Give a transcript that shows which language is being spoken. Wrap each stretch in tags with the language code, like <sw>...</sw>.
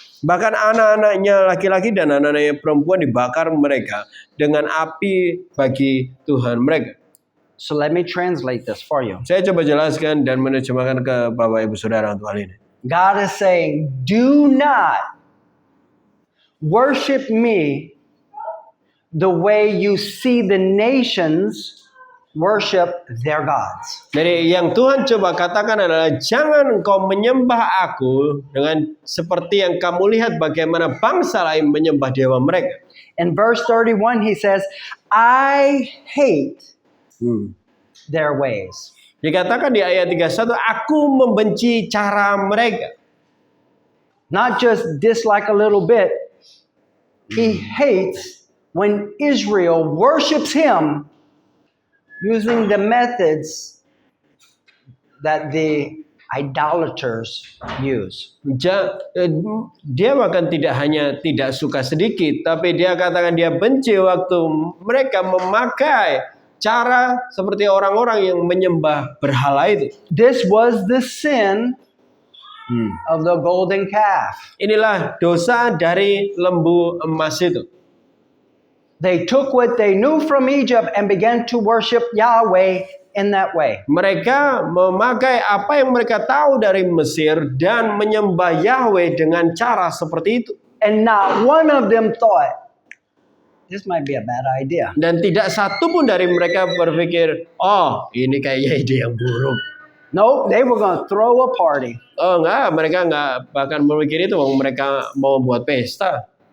<id>Bahkan anak-anaknya laki-laki dan anak-anaknya perempuan dibakar mereka dengan api bagi Tuhan mereka.</id> <en>So let me translate this for you.</en> <id>Saya coba jelaskan dan menerjemahkan ke Bapak Ibu Saudara untuk hal ini.</id> <en>God is saying, do not worship me the way you see the nations worship their gods.</en> <id>Jadi yang Tuhan coba katakan adalah, jangan engkau menyembah aku dengan seperti yang kamu lihat bagaimana bangsa lain menyembah dewa mereka.</id> <en>In verse 31 he says, I hate their ways.</en> <id>Dikatakan di ayat 31, aku membenci cara mereka.</id> <en>Not just dislike a little bit. He hates when Israel worships him using the methods that the idolaters use.</en> <id>Dia bahkan tidak hanya tidak suka sedikit, tapi dia katakan dia benci waktu mereka memakai cara seperti orang-orang yang menyembah berhala itu.</id> <en>This was the sin of the golden calf.</en> <id>Inilah dosa dari lembu emas itu.</id> <en>They took what they knew from Egypt and began to worship Yahweh in that way.</en> <id>Mereka memakai apa yang mereka tahu dari Mesir dan menyembah Yahweh dengan cara seperti itu.</id> <en>And not one of them thought, this might be a bad idea.</en> <id>Dan tidak satu pun dari mereka berpikir, oh ini kayaknya ide yang buruk.</id> <en>No, they were going to throw a party.</en> <id>Oh enggak, mereka enggak bahkan memikir itu, mereka mau buat pesta.</id>